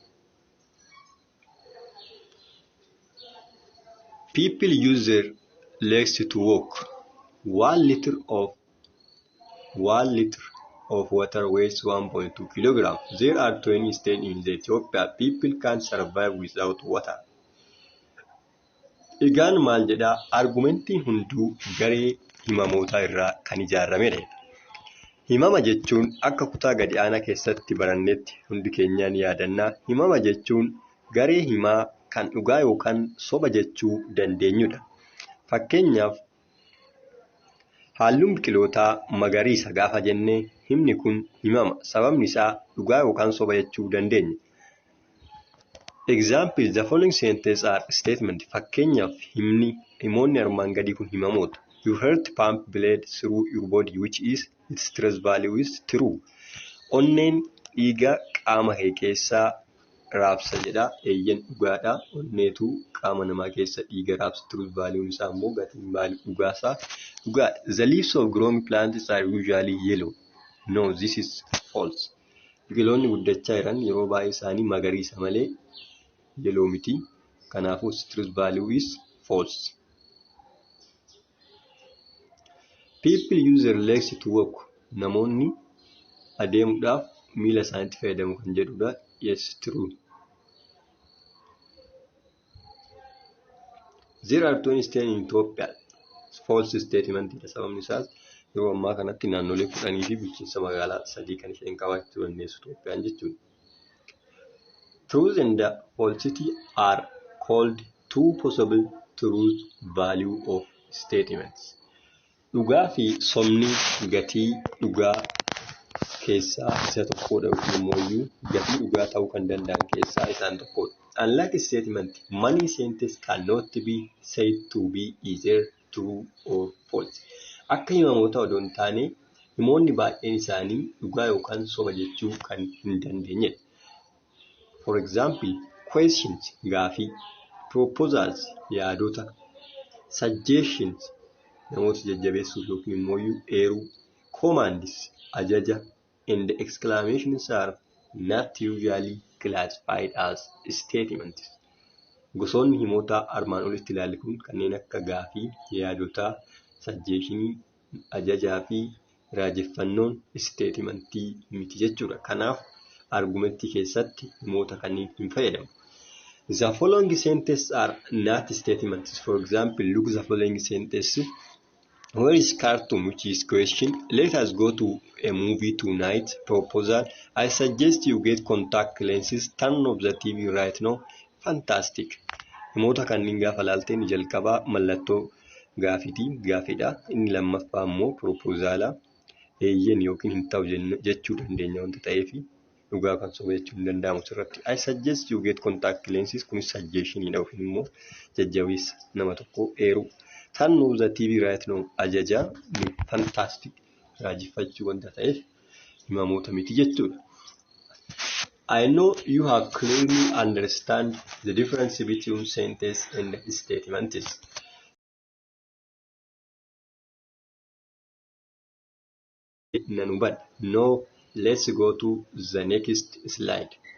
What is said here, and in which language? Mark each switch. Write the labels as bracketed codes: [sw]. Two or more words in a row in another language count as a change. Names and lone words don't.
[en] People use their legs to walk. 1 liter of water weighs 1.2 kilograms. There are 20 states in Ethiopia. People can't survive without water. [om] Egaan maal jedhaa argumentiin hunduu garee himamootaa irraa kan ijaaramedha. Himama jechuun akka kutaa gadi aanaa keessatti barannetti hundi keenyaan yaadannaa. Himama jechuun garee himaa kan dhugaa yookaan soba jechuu dandeenyudha. Fakkeenyaaf halluun biqilootaa magariisa gaafa jennee himni kun himama. Sababni isaa dhugaa yookaan soba jechuu dandeenya. [en] Example, the following sentences are statement. [om] Fakkeenyaaf himoonni armaan gadii kun himamoota. [en] You heard pump blood through your body, which is its truth value is true. [om] Onneen dhiiga qaama kee keessaa raabsa jedha. Eeyyan dhugaadha. Onneetu qaama namaa keessa dhiiga raabsa. [en] Truth value [om] isaa immoo gatiin dhugaasaa dhugaadha. [en] The leaves of growing plants are usually yellow. No, this is false. [om] Biqiloonni guddachaa jiran yeroo baay'ee isaanii magariisa malee yellow miti. [en] Kanaafuu truth value is false. People use their legs to walk. [om] Namoonni adeemuudhaaf miila isaaniitti fayyadamu kan jedhudha. [en] Yes, true. There are 20 states in Ethiopia. False statement. [om] Sababni isaas yeroo ammaa kanatti naannolee 10 fi bulchiinsa magaalaa 3 kan isheen qabaachuu dandeessu Itoophiyaan jechuudha. [en] Truth and falsity are called two possible truth value of statements. [om] Dhugaa fi sobni gatii dhugaa keessaa isa tokkodha yookiin immoo gatii dhugaa ta'uu kan danda'an keessaa isaan tokkodha. [en] Unlike statement, many sentences cannot be said to be either true or false. [om] Akka himamoota odoo hin taane himoonni baay'een isaanii dhugaa yookaan soba jechuu kan hin dandeenyedha. [en] For example, questions gaafii, proposals yaadota, suggestions [om] namoota jajjabeessuuf yookiin immoo eeruu, [en] commands ajaja, and exclamations are not usually classified as statements. [om] Gosoonni himoota armaan olitti ilaalle kun kanneen akka gaafii, yaadotaa, suggestionii, ajajaa fi raajeffannoon statementii miti jechuudha. Kanaaf argumentii keessatti himoota kanneen hin fayyadamu. [en] The following sentences are not statements. For example, look the following sentence. Where is cartoon, which is question. Let us go to a movie tonight. Proposal. I suggest you get contact lenses. Turn off the TV right now. Fantastic. [om] Himoota kanneen gaafa laalteen jalqabaa mallattoo gaafiidha. Inni lammaffaa immoo proposala. Eeyyen yookiin hin ta'u jechuu dandeenya wanta ta'eef dhugaa kan soba jechuu hin danda'amu sirratti. [en] I suggest you get contact lenses. [om] Kunis suggestionidha yookiin immoo jajjabeessa nama tokko eeruu. [en] Turn off the TV right now. [om] Ajaja fantastic. Raajeffachuu wanta ta'eef himamoota miti jechuudha. [en] I know you have clearly understand the difference between sentence and statements. No, let's go to the next slide.